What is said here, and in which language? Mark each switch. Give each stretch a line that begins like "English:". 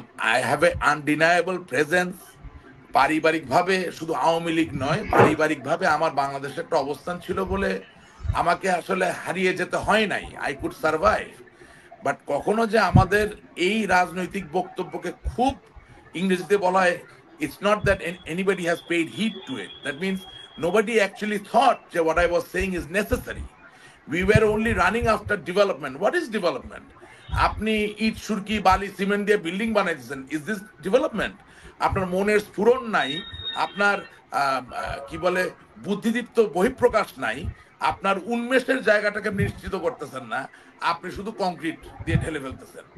English: I have a undeniable presence.
Bangla: পারিবারিকভাবে, শুধু আওয়ামী লীগ নয়, পারিবারিকভাবে আমার বাংলাদেশে একটা অবস্থান ছিল বলে আমাকে আসলে হারিয়ে যেতে হয় নাই।
English: I could survive.
Bangla: বাট কখনো যে আমাদের এই রাজনৈতিক বক্তব্যকে খুব, ইংরেজিতে বলা হয়,
English: it's not that anybody has paid heed to it. That means nobody actually thought that what I was saying is necessary. We were only running after development. What is development?
Bangla: আপনি ইট, সুরকি, বালি, সিমেন্ট দিয়ে building বানাইছেন,
English: Is this development?
Bangla: আপনার মনের স্ফুরণ নাই, আপনার কি বলে বুদ্ধিদীপ্ত বহিঃপ্রকাশ নাই, আপনার উন্মেষের জায়গাটাকে নিশ্চিত করতেছেন না, আপনি শুধু কংক্রিট দিয়ে ঢেলে ফেলতেছেন।